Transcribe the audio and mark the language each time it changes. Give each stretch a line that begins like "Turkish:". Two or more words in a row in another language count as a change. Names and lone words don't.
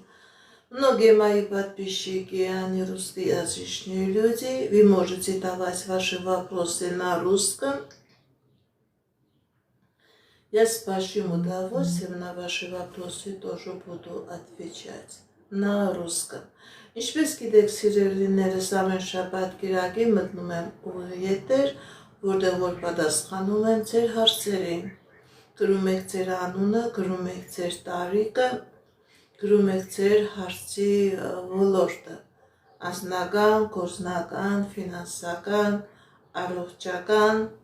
Russian: Многие мои подписчики, они русскоязычные люди. Вы можете давать ваши вопросы на русском. Я с большим удовольствием на ваши вопросы тоже буду отвечать на русском.
Armenian: Ինչպես գիտեք, սիրելիներս, ամեն շաբաթ կիրակի մտնում եմ ուղիղ եթեր, որտեղ որ պատասխանում եմ ձեր հարցերին։ Գրում եք ձեր անունը, գրում եք ձեր տարիքը, գրում եք ձեր հարցի ոլորտը, անձնական, գործնական, ֆինանսական, առողջական։